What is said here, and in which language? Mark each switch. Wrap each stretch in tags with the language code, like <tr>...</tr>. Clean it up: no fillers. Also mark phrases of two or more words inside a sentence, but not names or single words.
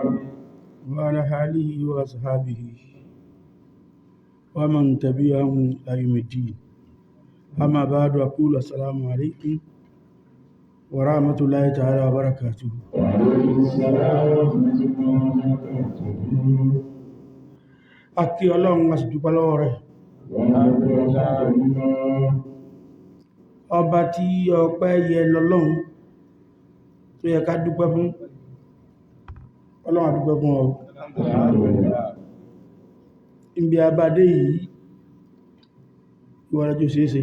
<ar>وعلى آله وأصحابه ومن تبعهم إلى يوم الدين. أما بعد أقول السلام عليكم ورحمة الله تعالى وبركاته. وعليكم السلام ورحمة الله وبركاته.</ar> <yo>Akí Ọlọ́run a sì dúpẹ́ lọ́wọ́ rẹ̀. Ọba tí ọpẹ́ yẹ lọ́lọ́run tó yẹ ká dúpẹ́ fún. Ọlọ́run a dúpẹ́ fún ọ. Ibi abadé yìí ìwọ̀n ẹjọ́ ṣeéṣe.</yo>